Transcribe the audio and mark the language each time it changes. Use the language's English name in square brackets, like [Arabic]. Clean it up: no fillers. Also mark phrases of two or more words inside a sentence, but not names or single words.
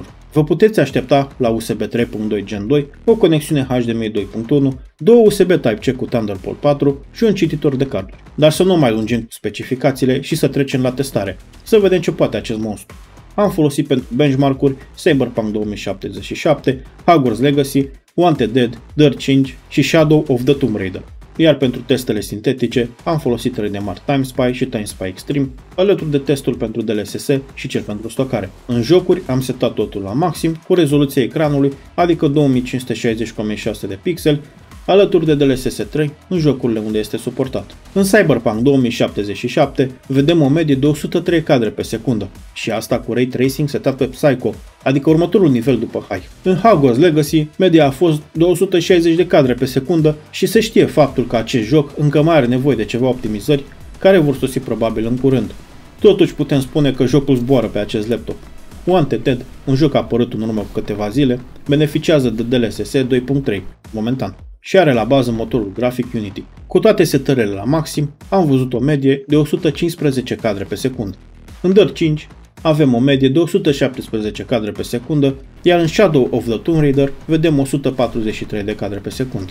[Romanian] Vă puteți aștepta la USB 3.2 Gen 2, o conexiune HDMI 2.1, două USB Type-C cu Thunderbolt 4 și un cititor de carduri. Dar să nu mai lungim specificațiile și să trecem la testare, să vedem ce poate acest monstru. Am folosit pentru benchmark-uri Cyberpunk 2077, Hogwarts Legacy, Wanted Dead, Dirt 5 și Shadow of the Tomb Raider. Iar pentru testele sintetice am folosit Redemar TimeSpy și TimeSpy Extreme, alături de testul pentru DLSS și cel pentru stocare. În jocuri am setat totul la maxim, cu rezoluția ecranului, adică 2560x1600 de pixeli, alături de DLSS 3 în jocurile unde este suportat. În Cyberpunk 2077 vedem o medie de 103 cadre pe secundă și asta cu [English] Ray Tracing [Romanian] setat pe Psycho, adică următorul nivel după High. În Hogwarts Legacy media a fost de 160 de cadre pe secundă și se știe faptul că acest joc încă mai are nevoie de ceva optimizări care vor sosi probabil în curând. Totuși putem spune că jocul zboară pe acest laptop. Wanted Dead, un joc apărut în urmă cu câteva zile, beneficiază de DLSS 2.3 momentan și are la bază motorul grafic Unity. Cu toate setările la maxim, am văzut o medie de 115 cadre pe secundă. În Dirt 5 avem o medie de 117 cadre pe secundă, iar în Shadow of the Tomb Raider vedem 143 de cadre pe secundă.